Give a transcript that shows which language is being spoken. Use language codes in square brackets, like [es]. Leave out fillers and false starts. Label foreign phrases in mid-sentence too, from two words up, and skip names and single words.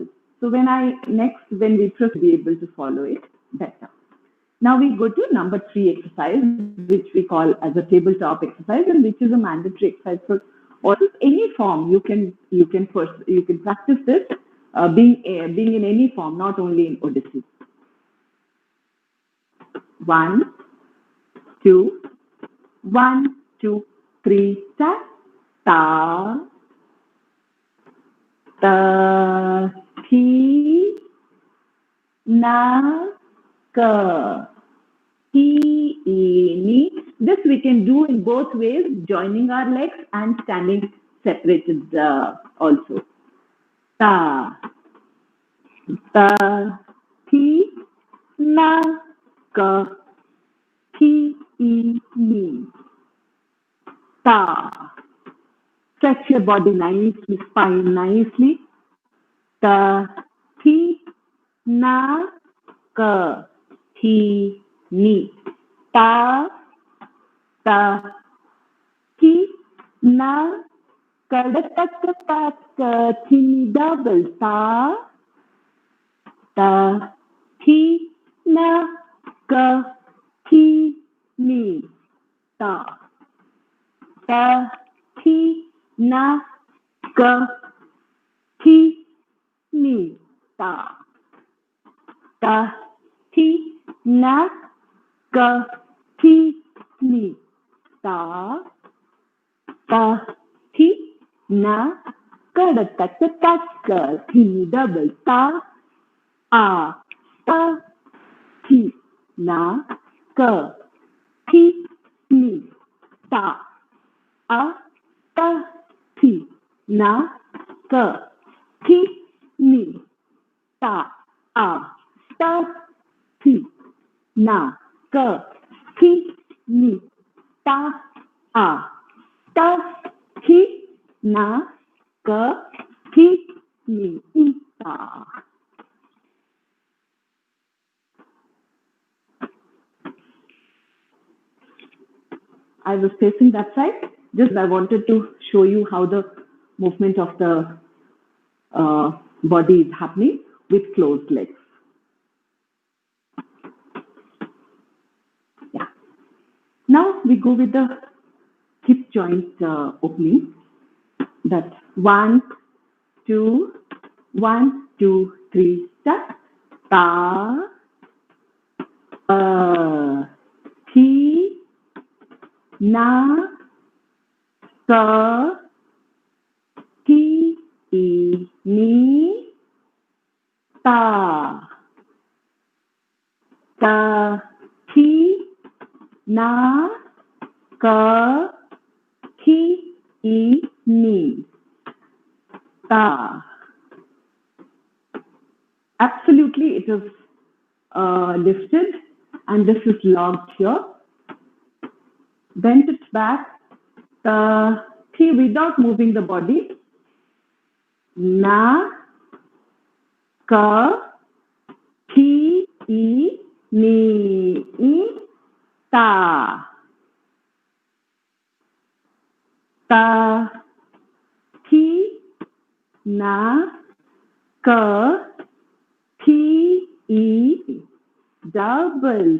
[en] So when we first be able to follow it better. Now we go to number 3 exercise, which we call as a tabletop exercise, and which is a mandatory exercise for also any form. You can practice this being in any form, not only in Odissi. 1, 2, 1, 2, 3, ta, ta, ta, thi, na, ka, thi, ni. This we can do in both ways, joining our legs and standing separated also. Ta, ta, thi, na, ka, thi, ni. Ta, Stretch your body nicely, spine nicely. Ta, thi, na, ka, thi, ni. Ta, ta, thi, na, ka, da, ta, ka, ta, ka, thi, ni, double. Ta, ta, thi, na, ka, thi, ni. Ta, ta, thi, na, ka, thi, ni. Ta, ta, thi, na, ka, thi, ni. Ta, ta, thi, na, ka, da, ta, ka, ta, ka, thi, ni, double. Ta, a, ta, thi, na, ka, thi, ni. Ta, a, ta, thi, na, ka, thi, ni. Ta, a, ta, thi, na, ka, thi, ni. Ta, a, ta, thi, na, ka, thi, ni. Ta. I was facing that side. Just I wanted to show you how the movement of the body is happening with closed legs. Yeah. Now we go with the hip joint opening. That 1, 2, 1, 2, 3, start. Ta, thi, na, ka, thi, ni, ta, ta, thi, na, ka, thi, ni, ta. Absolutely, it is lifted and this is locked here. Bend it back. Thi without moving the body. Na, ka, thi, ni, ta. Ta, thi, na, ka, thi, double.